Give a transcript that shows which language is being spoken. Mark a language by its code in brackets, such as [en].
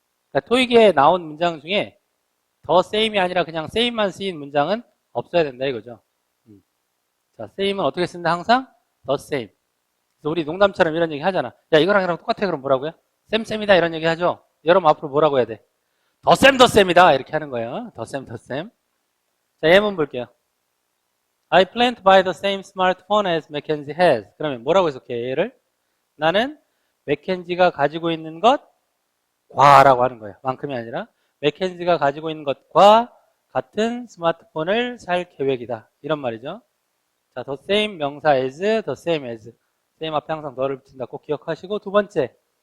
[ko] 그러니까 토익에 나온 문장 중에 더 same이 아니라 그냥 same만 쓰인 문장은 없어야 된다 이거죠. 자, same은 어떻게 쓴다? 항상 the same. 그래서 우리 농담처럼 이런 얘기 하잖아. 야, 이거랑 이거랑 똑같아. 그럼 뭐라고요? 쌤쌤이다 이런 얘기 하죠. 여러분 앞으로 뭐라고 해야 돼? 더 쌤이다 이렇게 하는 거예요. 더 쌤. 자, 예문 볼게요. [en] I plan to buy the same smartphone as Mackenzie has. [ko] 그러면 뭐라고 해석해? 얘를 나는 맥켄지가 가지고 있는 것과라고 하는 거예요. 만큼이 아니라 맥켄지가 가지고 있는 것과 같은 스마트폰을 살 계획이다. 이런 말이죠. 자, the same 명사 as, the same as. same 앞에 항상 너를 붙인다. 꼭 기억하시고, 두 번째,